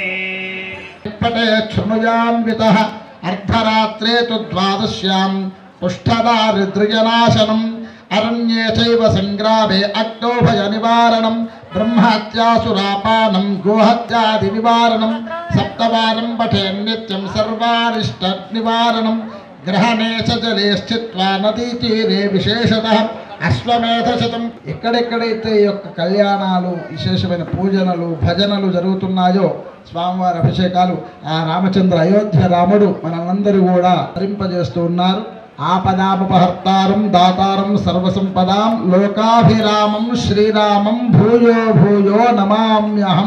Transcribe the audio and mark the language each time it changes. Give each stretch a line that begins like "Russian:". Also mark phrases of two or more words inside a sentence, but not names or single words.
Sanskrit: पटे क्षुनुयान्वितः अर्धरात्रे तु द्वादश्यां पुष्ठदारिद्र्यनाशनम् अरण्ये चैव संग्रामे अग्नौभयनिवारणं ब्रह्महत्यासुरापानं गोहत्यादिनिवारणं सप्तवारं पठेन् नित्यं सर्वारिष्टनिवारणं ग्रहणे च जले स्थित्वा नदीतीरे विशेषतः అశ్వమేధశతం
Telugu: ఎక్కడెక్కడైతే ఈ యొక్క కళ్యాణాలు విశేషమైన పూజనలు భజనలు జరుగుతున్నాయో స్వామివారి అభిషేకాలు ఆ రామచంద్ర అయోధ్య రాముడు మనందరూ కూడా ధరింపజేస్తూ ఉన్నారు.
Sanskrit: ఆపదాపహర్తారం దాతారం సర్వసంపదాం లోకాభిరామం శ్రీరామం భూయో భూయో నమామ్యహం.